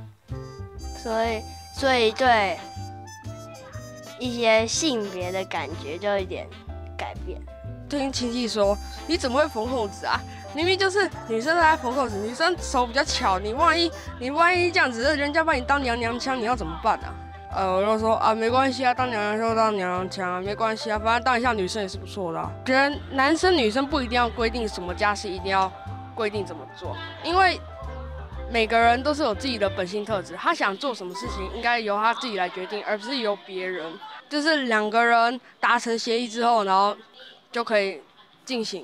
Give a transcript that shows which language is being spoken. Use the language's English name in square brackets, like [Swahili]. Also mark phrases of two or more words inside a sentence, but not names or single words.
[Chinese] 所以對一些性別的感覺就有點改變。聽親戚說，你怎麼會縫扣子啊？明明就是女生在縫扣子，女生手比較巧，你萬一這樣子，人家把你當娘娘腔，你要怎麼辦啊？我就說啊，沒關係啊，當娘娘腔就當娘娘腔啊，沒關係啊，反正當一下女生也是不錯的啊。覺得男生女生不一定要規定什麼家事一定要規定怎麼做，因為每个人都是有自己的本性特质，他想做什么事情应该由他自己来决定，而不是由别人。就是2个人达成协议之后，然后就可以进行。